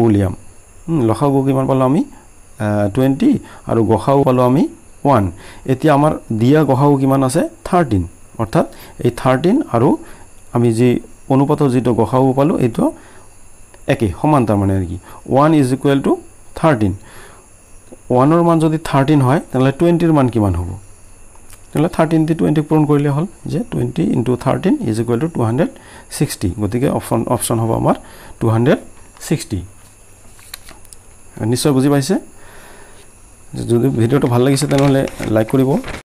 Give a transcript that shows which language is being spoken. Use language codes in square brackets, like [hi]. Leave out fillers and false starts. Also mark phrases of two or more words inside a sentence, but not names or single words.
[as] উলিয়াম লসাগু কিমান পালো আমি 20 আৰু গসাগু পালো আমি 1 এতিয়া আমাৰ দিয়া গসাগু কিমান আছে 13 অৰ্থাৎ এই 13 আৰু আমি যি অনুপাতৰ যিটো গসাগু পালো এইটো একে সমান্তাৰ মানে কি [en] 1 is equal to 13 [as] 1 ৰ মান যদি 13 হয় তেনলে 20 ৰ মান কিমান হ'ব তেনলে 13 টি 20 পূৰণ কৰিলে হল যে [en] 20 into 13 is equal to 260 [as] গতিকে অপচন হ'ব আমাৰ 260 নিশ্চয় বুজি পাইছে যদি ভিডিওটো ভাল লাগিছে তেনলে লাইক কৰিব